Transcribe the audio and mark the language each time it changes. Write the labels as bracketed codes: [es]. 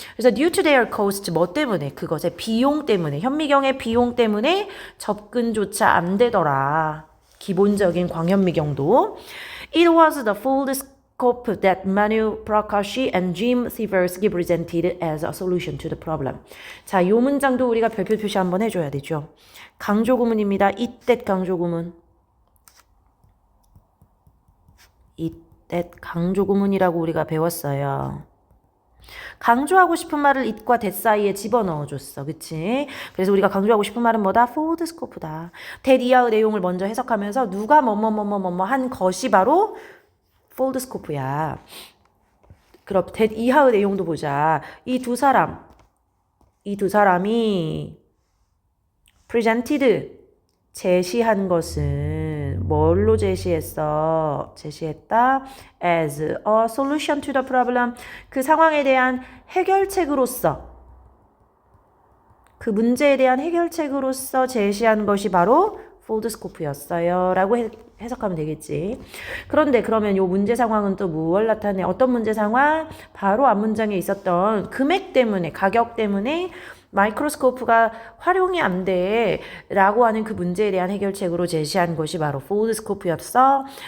[ko] 그래서 due to their cost 뭐 때문에 그것의 비용 때문에 현미경의 비용 때문에 접근조차 안 되더라. 기본적인 광현미경도. [en] It was the full scope that Manu Prakashi and Jim Siversky presented as a solution to the problem. [ko] 자, 요 문장도 우리가 별표 표시 한번 해줘야 되죠. 강조구문입니다. 이때 강조구문. 이때 강조구문이라고 우리가 배웠어요. 강조하고 싶은 말을 it과 that 사이에 집어넣어줬어. 그치? 그래서 우리가 강조하고 싶은 말은 뭐다? for the scope다. that 이하의 내용을 먼저 해석하면서 누가 뭐뭐 한 것이 바로 for the scope야. 그럼 that 이하의 내용도 보자. 이 두 사람이 presented 제시한 것은 뭘로 제시했다? [en] as a solution to the problem. [ko] 그 상황에 대한 해결책으로서, 그 문제에 대한 해결책으로서 제시한 것이 바로 폴드스코프였어요. 라고 해석하면 되겠지. 그런데 그러면 이 문제 상황은 또 무엇을 나타내? 어떤 문제 상황? 바로 앞문장에 있었던 금액 때문에, 가격 때문에 마이크로스코프가 활용이 안 돼 라고 하는 그 문제에 대한 해결책으로 제시한 것이 바로 폴드스코프였어.